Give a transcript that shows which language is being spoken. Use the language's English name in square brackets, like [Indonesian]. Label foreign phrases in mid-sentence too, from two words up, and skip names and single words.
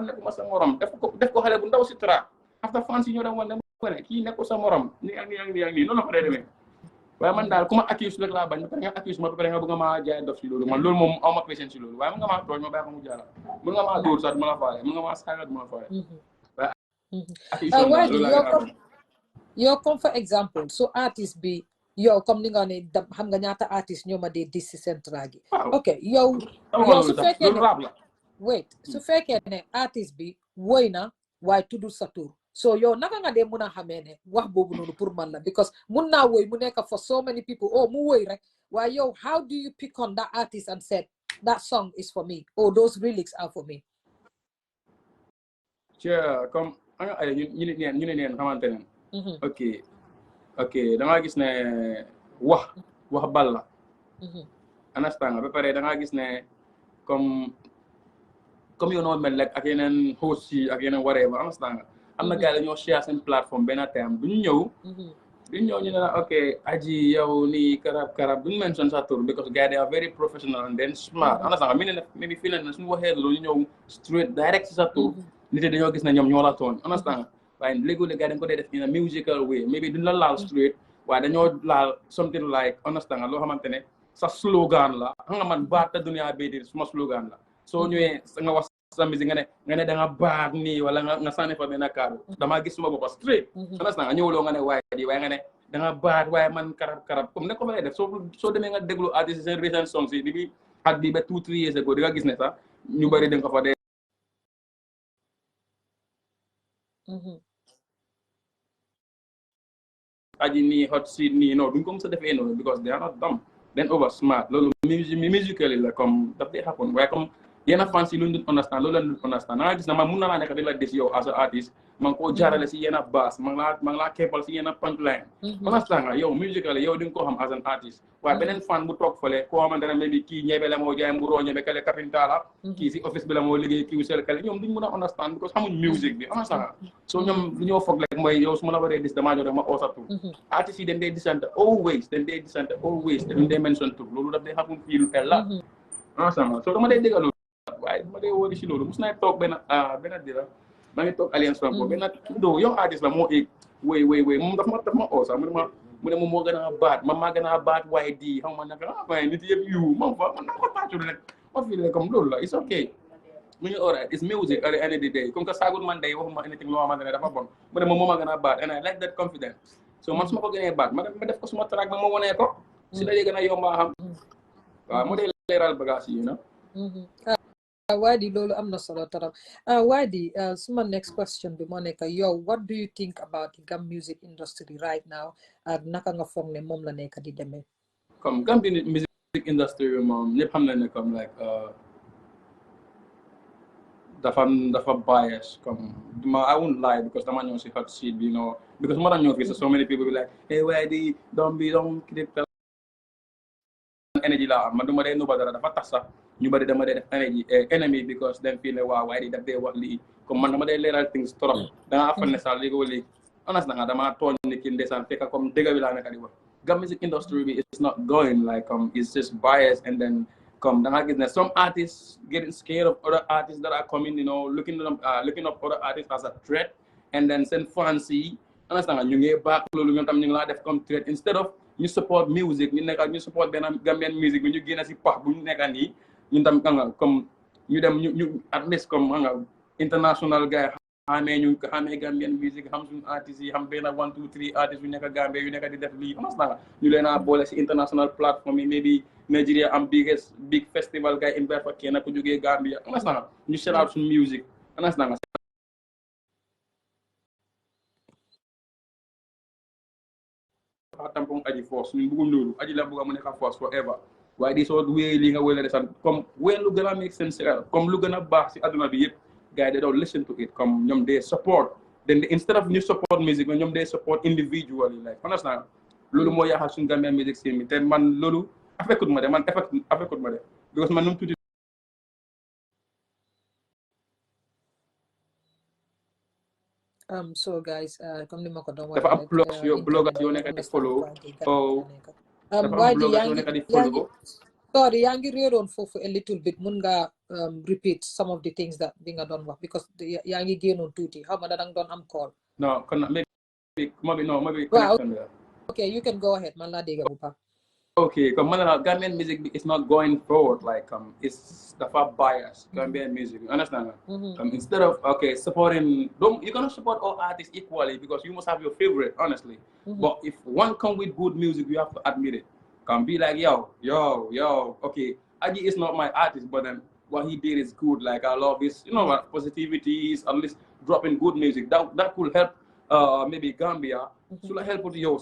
[Wolof] nekkuma sa morom def ko xale bu ndaw si [English] track after fans [Wolof] yi ñoo dem woon ne ko ne kii nekkul sa morom nii ak nii noonu la ko dee demee waaye man daal ku ma accuse rek laa bañ ba pare nga accuse ma ba pare nga bëgg ma jaay dof si loolu man loolu moom aw ma patience si loolu waaye mën nga maa tooñ ma bàyyi ko mu jaara mën nga maa dóor sax du ma la faale mën nga maa saaga du ma la faale yow comme [English] for example [Wolof] so artiste bi yow comme ni nga ne xam nga ñaata artiste ñoo ma dee dis si seen track yi ok yow su fekkee ne wait su fekkee ne artiste bi woy na waaye tuddul sa tur so yow naka nga dee mun a xamee ne wax boobu noonu pour man la because mun naa woy mu nekk [English] for so many people [Wolof] mu woy rek waaye yow [English] how do you pick on that artist and said that song is for me or those lyrics are for me [Wolof] comme anga ay ñu ne neen xamante ne ok dangaa gis ne wax bal la understand nga ba pare dangaa gis ne comme yow noo mel rek ak yeneen host yi ak yeneen whatever understand nga am na gars yi dañoo share seen plateforme benn time bu ñu ñëw duñ ñëw ñu ne la ok Aji yow nii karab duñ mention sa tur [English] because guys they are very professional and then smart [Wolof] understand mi ne maybe fii ne suñu waxee loolu ñu ñëw [English] straight direct [Wolof] si sa tur nit yi dañoo gis ne ñoom ñoo la tooñ understand waaye léegi-léegi gars dañ ko dee def [English] in a musical way [Wolof] maybe duñ la laal straight waaye dañoo laal [English] something like [Wolof] understand loo xamante ne sa slogan la xam nga man baat ta dunia bii di suma slogan la soo ñëwee nga wax sa musique nga ne da nga baat nii wala nga sànni fa benn kàddu damaa gis suma boppa straight understand nga ñëwuloo nga ne waaye nga ne da nga baat waaye man karab comme ne ko fa lay def soo demee nga déglu artiste seen [English] recent songs [Wolof] yi bi at bi ba 2-3 [English] years ago [Wolof] di nga gis ne sax ñu bëri dañ ko fa dee Aji nii [English] hot seat [Wolof] nii non duñ ko mës a defee noonu [English] because they are not dumb then over smart [Wolof] loolu musically la comme daf dee happen waaye comme yenn fans yi lu ñu understand loolu la ñu understand nga gis na man mun na laa nekk di la des yow [English] as a artiste [Wolof] man koo jaarale si yenn bass man laa keppal si yenn punchline understand nga yow musically yow di nga ko xam [English] as an artist [Wolof] waaye beneen fan bu toog fële koo xamante ne maybe kii ñebe la moo jaay mburoo ñebe kale kapinta la kii si office bi la moo liggéey kii sel kale ñoom duñ mën a understand because xamuñ music bi understand nga so ñoom lu ñoo foog rek mooy yow su ma la waree dis damaa jox rek ma oosatu artistes yi dañ dee disante always te duñ dee mention tur loolu daf dee xamul fii lu la understand nga so dama dee dégg loolu waaye dama dee wóori si loolu mus naa toog benn dira maa ngi toog Alliance Franco benn do yow artiste la moo éeg wéy moom daf ma oo sax mu ne moom moo gën a baat man maa gën a baat YDEE xam nga naka waaye nit yëpp yu man fa man naa ko tàccul rek ma fi ne comme loolu la [English] it's okay [Wolof] mu ngi [English] alright it's music at the end of the day [Wolof] comme que saagut man day waxuma anything loo xamante ne dafa bon mu ne moom moo ma gën a baat [English] and I like that confidence [Wolof] so man su ma ko gënee baat ma def ko suma track ma wonee ko si la gën a yomba xam waaw moo dee leeral bagage yi YDEE loolu am na solo trop YDEE suma [English] next question [Wolof] bi moo nekk yow [English] what do you think about the Gam music industry right now [Wolof] ak naka nga foog ne moom la nekk di demee comme Gambia music industry bi moom ñëpp xam nañ ne comme like dafa bias comme [English] I won't lie because [Wolof] dama ñëw si [English] hot seat [Wolof] bi because moo tax ñëw fii [English] so many people be like hey YDEE don't keep energy [Wolof] la am man duma dee nuba dara dafa tax sax ñu bari dama dee def enemy because dem fii ne waaw waaye daf dee wax lii comme man dama dee leeral things trop dangaa afal ne sax léegi honest nga dama tooñ ni ki ndeysaan fekk comme dëgg bi laa nekk di wax Gam music industry bi [English] is not going like it's just biased and then come [Wolof] dangaa gis ne [English] some artists getting scared of other artists that are coming looking up other artists as a threat and then [Wolof] seen fans yi [English] honest [Wolof] nga ñu ngi baax loolu ñoom tam ñu ngi laa def comme threat [English] instead of [Wolof] ñu [English] support music [Wolof] ñu support benn Gambian music bi ñu génn si pax bu ñu nekk nii ñun tam nga comme ñu dem ñu at least comme nga international gars yi xamee Gambian music xam suñu artistes yi xam benn 1 2 3 artistes yu nekk Gambie yu nekk di def lii understand nga ñu leen a boole si [English] international platform [Wolof] yi maybe Nigeria am [English] big festival [Wolof] gars yi invite fa kenn ku jógee Gambia understand nga ñu [English] set out [Wolof] suñu music understand nga tampon Aji force ñun bëgguñ loolu Aji la bëgg mu nekk force forever waaye di soo wéy li nga wéy la desan comme wéy lu gën a [English] make sense [Wolof] comme lu gën a baax si adduna bi yëpp gars yi [English] they don't listen to it [Wolof] comme ñoom [English] they support then instead of [Wolof] ñu [English] support music [Wolof] ñoom [English] they support individually like [Wolof] understand loolu moo yaaxal suñu [English] Gambian music scene [Wolof] bi te man loolu affectut ma de because man nu mu tuuti [English] so guys [Wolof] comme ni ma ko doon dafa am bloggers yoo nekk di follow sorry yaa ngi réeroon foofu [English] a little bit [Wolof] mun nga [English] repeat some of the things that [Wolof] bi nga doon wax because yaa ngi génnoon tuuti xaw ma da nga doon am call no kon maybe connection bi [English] okay you can go ahead [Wolof] man laa dégg bu baax [English] okay comme man la Gambian music is not going forward like it's dafa bias Gambian music you understand instead of supporting you cannot support all artists equally because you must have your favorite honestly but if one come with good music you have to admit it can be like yo okay Agies is not my artist but then what he did is good like I love his positivity is at least dropping good music that could help maybe Gambia [Wolof] su la help yow